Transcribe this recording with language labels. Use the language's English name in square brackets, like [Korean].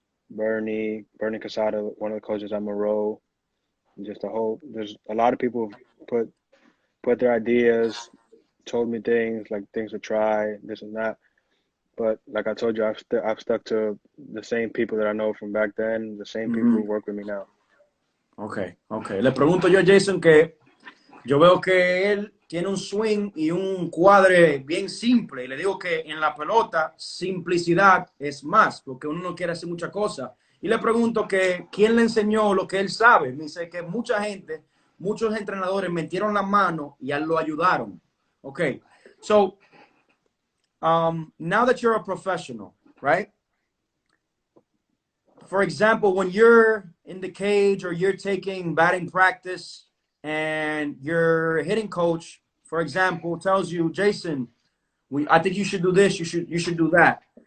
[English] Bernie Casada, one of the coaches at Monroe. There's a lot of people who've put their ideas, told me things like things to try, this and that. But like I told you, I've stuck to the same people that I know from back then, the same people who work with me now. Okay. [Spanish] Le pregunto yo a Jason que yo veo que él tiene un swing y un cuadre bien simple. Y le digo que en la pelota, simplicidad es más, porque uno no quiere hacer muchas cosas. Y le pregunto que quién le enseñó lo que él sabe. Me dice que mucha gente, muchos entrenadores metieron la mano y a él lo ayudaron. [English] Okay, so now that you're a professional, right? For example, when you're in the cage or you're taking batting practice and your hitting coach, for example, tells you, Jason, I think you should do this, you should do that.